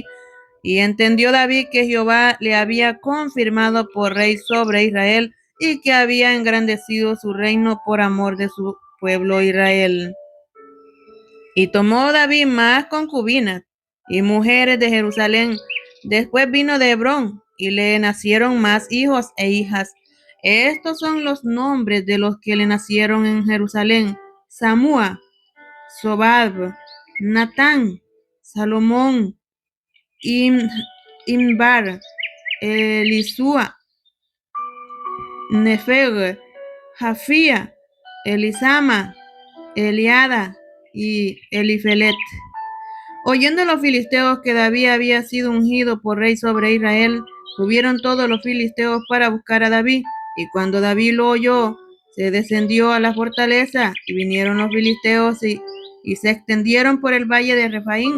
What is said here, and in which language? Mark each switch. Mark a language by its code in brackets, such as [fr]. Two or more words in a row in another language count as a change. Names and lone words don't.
[es] Y entendió David que Jehová le había confirmado por rey sobre Israel, y que había engrandecido su reino por amor de su pueblo Israel. Y tomó David más concubinas y mujeres de Jerusalén. Después vino de Hebrón, y le nacieron más hijos e hijas. Estos son los nombres de los que le nacieron en Jerusalén: Samúa, Sobab, Natán, Salomón, Imbar, Elisúa, Nefeg, Jafía, Elisama, Eliada y Elifelet. Oyendo los filisteos que David había sido ungido por rey sobre Israel, subieron todos los filisteos para buscar a David. Y cuando David lo oyó, se descendió a la fortaleza, y vinieron los filisteos y se extendieron por el valle de Refaín.